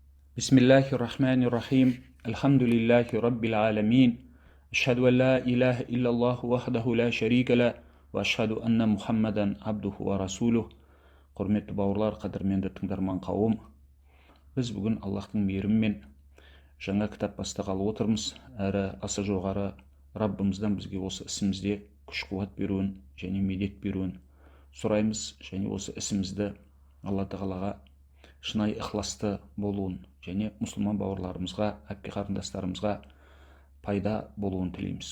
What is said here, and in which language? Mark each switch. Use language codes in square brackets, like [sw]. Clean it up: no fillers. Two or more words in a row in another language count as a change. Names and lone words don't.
[ar] بسم الله الرحمن الرحيم الحمد لله رب العالمين أشهد أن لا إله إلا الله وحده لا شريك له وأشهد أن محمدا عبده ورسوله. [kk] Құрметті бауырлар, қадірменді тыңдарман қауым, біз бүгін Аллахтың мейірімімен жаңа кітап бастағалы отырмыз. Әрі аса жоғары Раббымыздан бізге осы ісімізде күш-қуат беруін және медет беруін сұраймыз, және осы ісімізді Алла Тағалаға шынайы ықыласты болуын және мұсылман бауырларымызға, әпке қарындастарымызға пайда болуын тілейміз.